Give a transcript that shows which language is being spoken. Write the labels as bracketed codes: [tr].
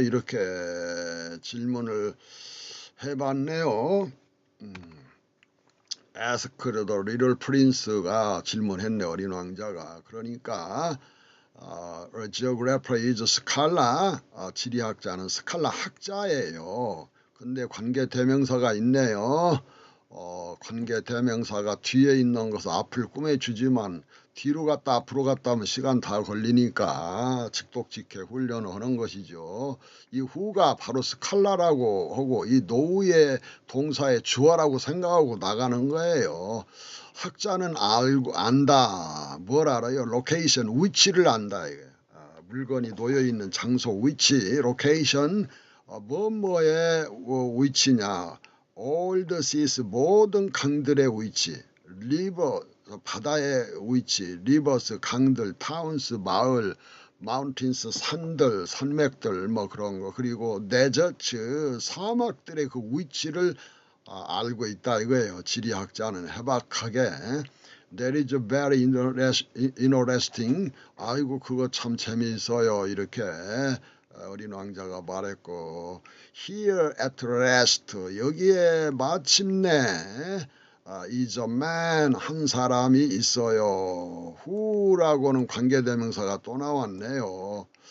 [ko] 이렇게 질문을 해봤네요. [en] Asked the little prince가 [ko] 질문했네. 어린 왕자가. [en] 그러니까 a geographer is a scholar. [ko] 지리학자는 스칼라 학자예요. 근데 관계대명사가 있네요. 관계대명사가 뒤에 있는 것은 앞을 꾸며주지만 뒤로 갔다 앞으로 갔다 하면 시간 다 걸리니까 직독직해 훈련을 하는 것이죠. 이 who가 바로 스칼라라고 하고 이 know의 동사의 주어라고 생각하고 나가는 거예요. 학자는 안다. 뭘 알아요? 로케이션, 위치를 안다. 물건이 놓여있는 장소, 위치, 로케이션, 뭐뭐의 위치냐. [en] All the seas, [ko] 모든 강들의 위치, river, 바다의 위치, rivers, 강들, towns, 마을, mountains, 산들, 산맥들, 뭐 그런 거, 그리고 deserts, 사막들의 그 위치를 알고 있다 이거예요. 지리학자는 해박하게. That is very interesting. 아이고 그거 참 재미있어요. 이렇게 어린 왕자가 말했고 [en] Here at last [ko] 여기에 마침내 [en] is a man [ko] 한 사람이 있어요. who라고는 관계대명사가 또 나왔네요.